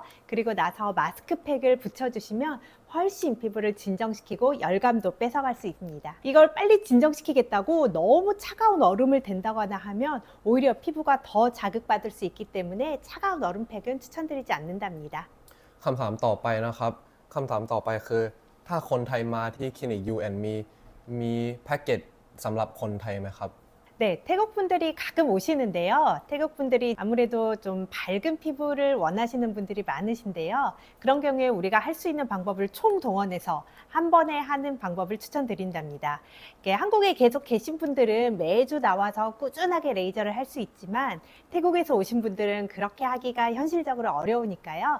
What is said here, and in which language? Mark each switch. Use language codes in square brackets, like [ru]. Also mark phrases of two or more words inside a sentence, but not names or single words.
[ko] 그리고 나서 마스크팩을 붙여주시면 훨씬 피부를 진정시키고 열감도 뺏어갈 수 있습니다. 이걸 빨리 진정시키겠다고 너무 차가운 얼음을 댄다거나 하면 오히려 피부가 더 자극받을 수 있기 때문에 차가운 얼음팩은 추천드리지 않는답니다. [th] คำถามต่อไปนะครับคำถามต่อไปคือถ้าคนไทยมาที่คลินิก U&Me มีแพ็กเกจสำหรับคนไทยไหมครับ [ko] 네, 태국 분들이 가끔 오시는데요. 태국 분들이 아무래도 좀 밝은 피부를 원하시는 분들이 많으신데요. 그런 경우에 우리가 할 수 있는 방법을 총동원해서 한 번에 하는 방법을 추천드린답니다. 한국에 계속 계신 분들은 매주 나와서 꾸준하게 레이저를 할 수 있지만 태국에서 오신 분들은 그렇게 하기가 현실적으로 어려우니까요.